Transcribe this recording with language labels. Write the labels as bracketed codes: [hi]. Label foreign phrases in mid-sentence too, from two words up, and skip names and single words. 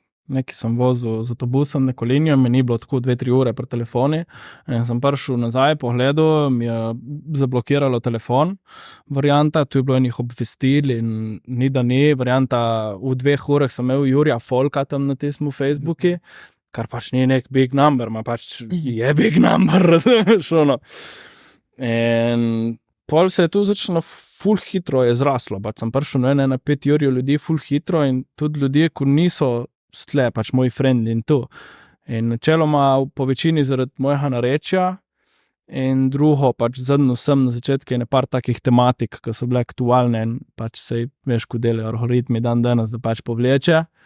[sl] Nekaj sem vozil z avtobusom, neko linijo, mi ni bilo tako 2-3 ure pri telefoni. In sem prišel nazaj, pogledal, mi je zablokiralo telefon. Varianta, tu je bilo enih obvestil in ni da ni. Varianta, v 2 urah sem imel Jurija Folka tam na tistem Facebooku, kar pač ni nek [en] big number, [sl] ma pač je [en] big number, [sl] razumeš, ono. In pol se je tu začelo ful hitro je zraslo, pač sem prišel na 5 Jurijev ljudi ful hitro in tudi ljudje, ko niso stle, pač moji frendi in to. In načeloma po večini zaradi mojega narečja in drugo, pač zadnjo sem na začetku je par takih tematik, ki so bile aktualne in pač sej veš, ko delajo algoritmi dan danes, da pač povleče.